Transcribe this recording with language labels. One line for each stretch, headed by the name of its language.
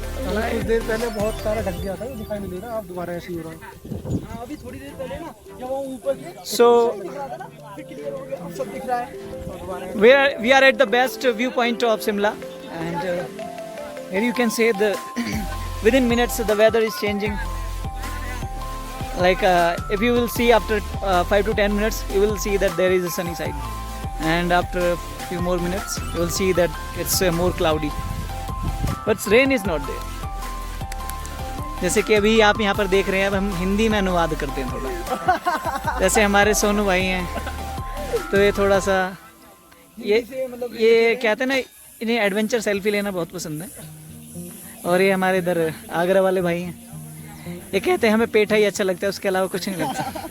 Hindi: कुछ देर पहले बहुत सारा ढक गया था, वो दिखाई नहीं दे रहा, अब दोबारा ऐसे ही हो रहा है। अभी थोड़ी देर पहले ना जब वो ऊपर
English: So
Hindi: क्लियर हो गया, अब सब दिख रहा है, और दोबारा
English: we are at the best viewpoint of Simla, and here you can say the within minutes the weather is changing. Like if you will see after 5 to 10 minutes, you will see that there is a sunny side, and after a few more minutes, you will see that it's more cloudy. But rain is not there.
Hindi: जैसे कि अभी आप यहाँ पर देख रहे हैं, अब हम हिंदी में अनुवाद करते हैं थोड़ा। जैसे हमारे सोनू भाई हैं, तो ये थोड़ा सा ये कहते हैं ना, इन्हें एडवेंचर सेल्फी लेना बहुत पसंद है। और ये हमारे इधर आगरा वाले भाई हैं, ये कहते हैं हमें पेठा ही अच्छा लगता है, उसके अलावा कुछ नहीं लगता।